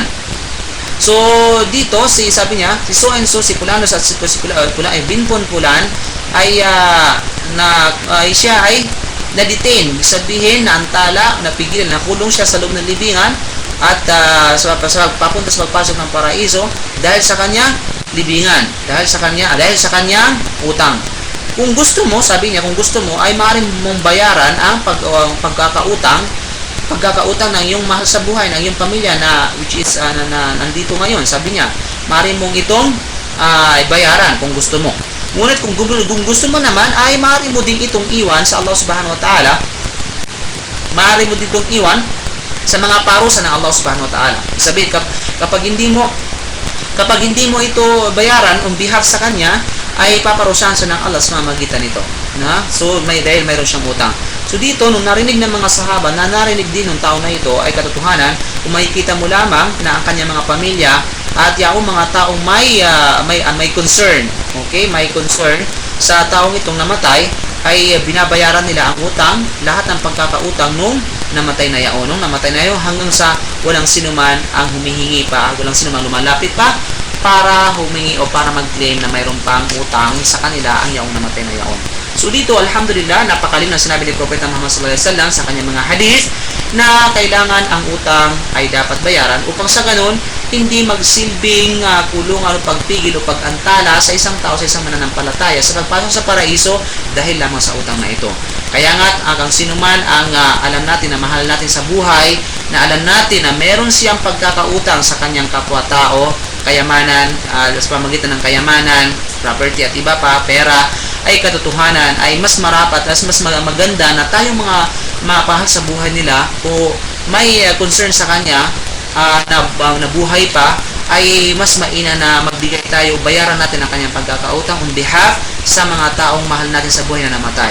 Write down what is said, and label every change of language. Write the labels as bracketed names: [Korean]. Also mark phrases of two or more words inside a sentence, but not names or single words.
[Filipino] So dito sabi niya, si [English] so and so, [Filipino] si Pulanos at si Pulan ay binpon Pulan ay siya ay na-detain, sabihin na antala, napigilan, nakulong siya sa loob ng libingan at papunta sa pagpasok ng paraiso dahil sa kanyang libingan, dahil sa kanyang utang. Kung gusto mo, sabi niya, ay maaari mong bayaran ang pagkakautang ng iyong mahal sa buhay, ng iyong pamilya [English] which is [Filipino] nandito ngayon. Sabi niya, maaari mong itong bayaran kung gusto mo. Ngunit kung gusto mo naman, ay maaari mo din itong iwan sa Allah [Arabic] سبحانه وتعالى. [Filipino] Maaari mo din itong iwan sa mga parusa ng Allah [Arabic] سبحانه وتعالى. [Filipino] Sabihin, kapag hindi mo ito bayaran [English] on behalf [Filipino] sa kanya, ay paparusahan sa ng Allah sa mamagitan nito. So dahil mayroon siyang utang. So dito, nung narinig ng mga sahaba, narinig din ng tao na ito ay katotohanan, kung makikita mo lamang na ang kanyang mga pamilya at yung mga taong may concern, may concern sa taong itong namatay, ay binabayaran nila ang utang, lahat ng pagkakautang nung namatay na yaon. Hanggang sa walang sinuman ang humihingi pa, walang sinuman lumalapit pa para humingi o para mag-claim na mayroon pang utang sa kanila ang yaong namatay na yaon. So dito, alhamdulillah, napakalim na sinabi ni Propeta Muhammad [Arabic] صلى الله عليه وسلم [Filipino] sa kanyang mga hadith na kailangan ang utang ay dapat bayaran upang sa ganun hindi magsilbing kulungan o pagpigil o pag-antala sa isang tao, sa isang mananampalataya sa pagpasok sa paraiso dahil lamang sa utang na ito. Kaya nga, ang sinuman ang alam natin na mahal natin sa buhay, na alam natin na meron siyang pagkakautang sa kanyang kapwa-tao, kayamanan, sa pamagitan ng kayamanan, property at iba pa, pera, ay katotohanan, ay mas marapat, mas maganda na tayong mga mapahal sa buhay nila o may concern sa kanya na buhay pa, ay mas maina na magbigay tayo, bayaran natin ang kanyang pagkakautang [English] on behalf [Filipino] sa mga taong mahal natin sa buhay na namatay.